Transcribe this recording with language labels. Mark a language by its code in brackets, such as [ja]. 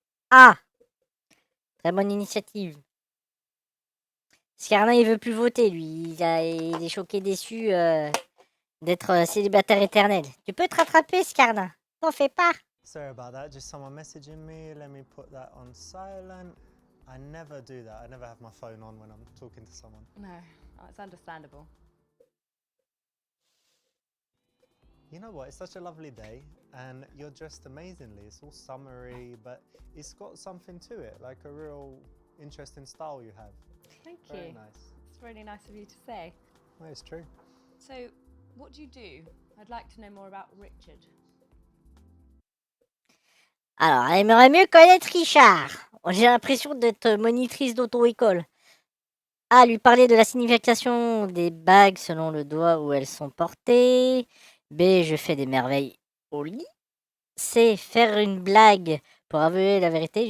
[fr] A. Très bonne initiative. Scarlin, il veut plus voter, lui. Il est choqué, déçu d'être célibataire éternel. Tu peux te rattraper, Scarlin. T'en fais pas. [en] Sorry about that. Just someone messaging me. Let me put that on silent. I never do that. I never have my phone on when I'm talking to someone. No, it's understandable. You know what? It's such a lovely day, and you're dressed amazingly. It's all summery, but it's got something to it, like a real interesting style you have. Thank Very you. nice. It's really nice of you to say. Well, it's true. So, what do you do? I'd like to know more about Richard. [fr] Alors, elle aimerait mieux connaître Richard. J'ai l'impression d'être monitrice d'auto-école. A. Lui parler de la signification des bagues selon le doigt où elles sont portées. B. Je fais des merveilles au lit. C. Faire une blague pour avouer la vérité.